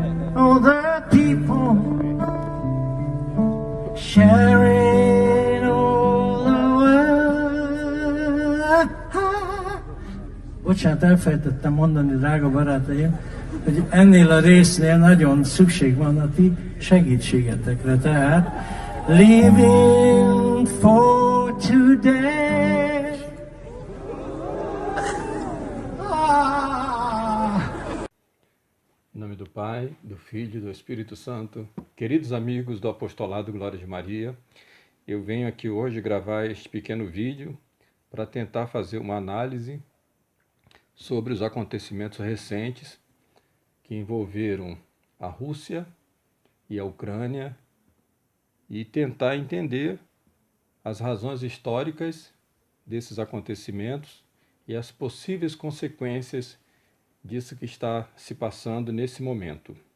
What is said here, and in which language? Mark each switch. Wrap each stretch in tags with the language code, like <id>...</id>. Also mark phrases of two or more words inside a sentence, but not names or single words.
<en>all the people sharing all the world.</en> <hu>Bocsánat, elfelejtettem mondani, drága barátaim, hogy ennél a résznél nagyon szükség van a ti segítségetekre.</hu> <en>Tehát living for today.</en> <pt>Em nome do Pai, do Filho e do Espírito Santo. Queridos amigos do Apostolado Glória de Maria, eu venho aqui hoje gravar este pequeno vídeo para tentar fazer uma análise sobre os acontecimentos recentes que envolveram a Rússia e a Ucrânia e tentar entender as razões históricas desses acontecimentos e as possíveis consequências disso que está se passando nesse momento.</pt>